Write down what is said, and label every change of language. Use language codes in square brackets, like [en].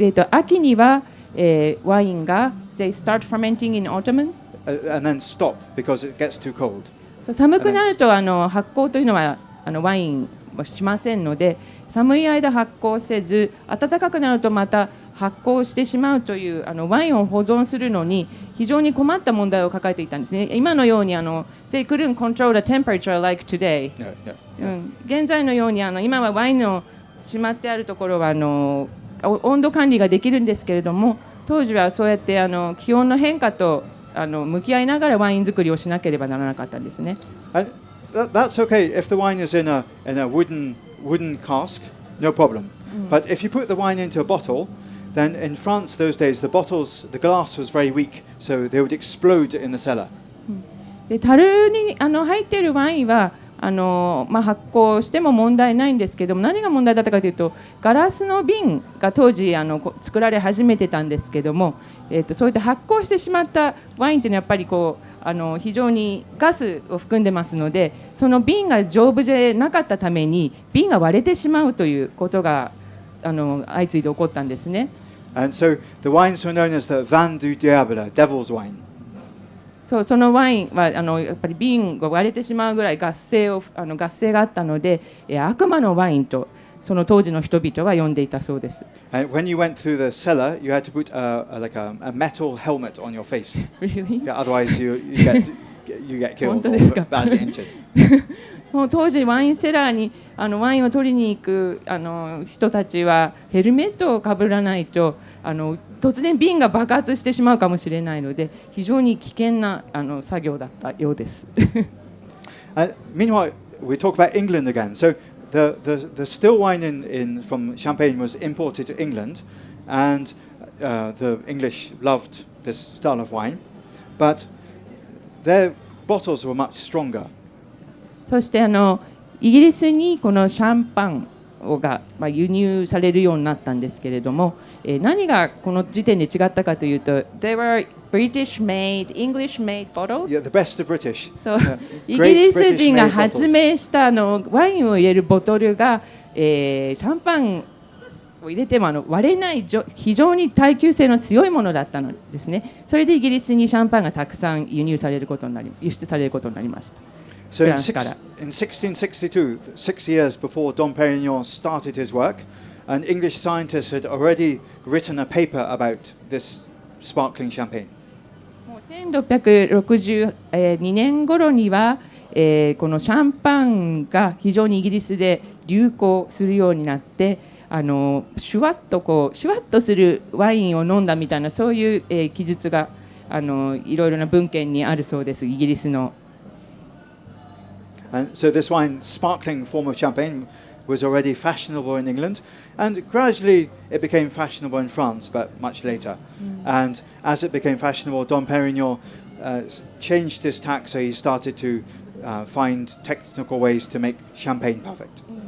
[ja] 秋には、ワインが [en] they start fermenting in autumn and then stop because it gets too cold. [ja] 寒くなると発酵というのはワインはしませんので、寒い間発酵せず暖かくなるとまた発酵してしまうというワインを保存するのに非常に困った問題を抱えていたんですね。今のように [en] they couldn't control the temperature like today. [ja] 現在のように今はワインのしまってあるところは温度管理ができるんですけれども、当時はそうやって気温の変化と向き合いながらワイン作りをしなければならなかったんですね。 [en] That's okay if the wine is in a wooden cask, no problem. But if you put the wine into a bottle, then in France those days the glass was very weak, so they would explode in the cellar. [ja] で樽に入っているワインは発酵しても問題ないんですけども、何が問題だったかというとガラスの瓶が当時作られ始めてたんですけども、そういった発酵してしまったワインというのはやっぱり非常にガスを含んでますので、その瓶が丈夫でなかったために瓶が割れてしまうということが相次いで起こったんですね。 [en] And so the wines were known as the Vin du Diable, Devil's wine. [ja] そのワインはやっぱり瓶が割れてしまうぐらい合成があったので、悪魔のワインとその当時の人々は呼んでいたそうです。 [en] And when you went through the cellar, you had to put like a metal helmet on your face. Really? Yeah, otherwise you get killed or badly injured. [ja] もう当時ワインセラーにワインを取りに行く人たちはヘルメットをかぶらないと突然瓶が爆発してしまうかもしれないので、非常に危険な作業だったようです。 [en] Meanwhile, we talk about England again. So the still wine from Champagne was imported to England, and the English loved this style of wine, but their bottles were much stronger. [ja] そしてイギリスにこのシャンパンが輸入されるようになったんですけれども、何がこの時点で違ったかというと、 [en] They were British made, English made bottles. Yeah, the best of British. [ja] そうイギリス人が発明したワインを入れるボトルが、シャンパンを入れても割れない非常に耐久性の強いものだったのですね。それでイギリスにシャンパンがたくさん輸出されることになりました。 [en] So in 1662, 6 years before Dom Perignon started his work, an English scientist had already written a paper about this sparkling champagne. [ja] もう1662年頃には、このシャンパンが非常にイギリスで流行するようになって、シュワッとするワインを飲んだみたいなそういう、記述がいろいろな文献にあるそうです、イギリスの。 [en] And so this wine, sparkling form of champagne, was already fashionable in England, and gradually it became fashionable in France, but much later. And as it became fashionable, Dom Perignon changed his tack, so he started to find technical ways to make champagne perfect.